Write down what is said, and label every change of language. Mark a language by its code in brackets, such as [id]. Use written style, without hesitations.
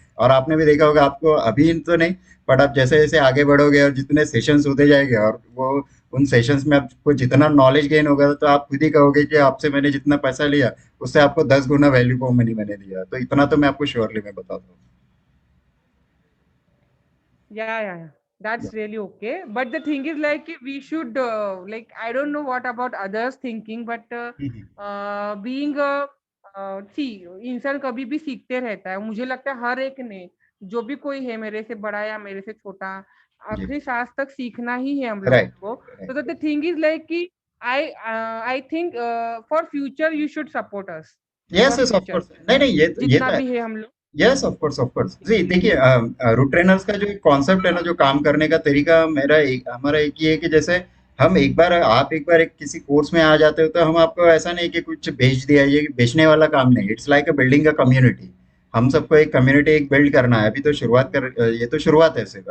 [hi] और आपने भी देखा होगा, आपको अभी तो नहीं बट आप जैसे जैसे आगे बढ़ोगे और जितने सेशंस होते जाएंगे और वो उन सेशंस में आपको जितना नॉलेज गेन होगा तो आप खुद ही कहोगे कि आपसे मैंने जितना पैसा लिया उससे आपको 10 गुना वैल्यू फॉर मनी मैंने दिया। तो इतना तो मैं आपको श्योरली मैं बताता हूँ। [en] Yeah. That's really okay. But the thing is like we should like I don't know what about others thinking, but being see [hi] इंसान कभी भी सीखते रहता है। मुझे लगता है हर एक ने, जो भी कोई है मेरे से बड़ा या मेरे से छोटा, आखिरी सांस तक सीखना ही है हम लोगों को। [en] So the thing is like कि I think for future you should support us. Yes, of course. [hi] नहीं ये जितना भी है हम लोग। [en] Yes, of course. [hi] जी देखिए, रूट ट्रेनर्स का जो कॉन्सेप्ट है ना, जो काम करने का तरीका हमारा एक ही है कि जैसे आप एक बार एक किसी कोर्स में आ जाते हो तो हम आपको ऐसा नहीं कि कुछ बेच दिया, ये बेचने वाला काम नहीं। [en] It's like a building a community. [hi] हम सबको एक कम्युनिटी एक बिल्ड करना है। अभी तो ये तो शुरुआत है सिर्फ।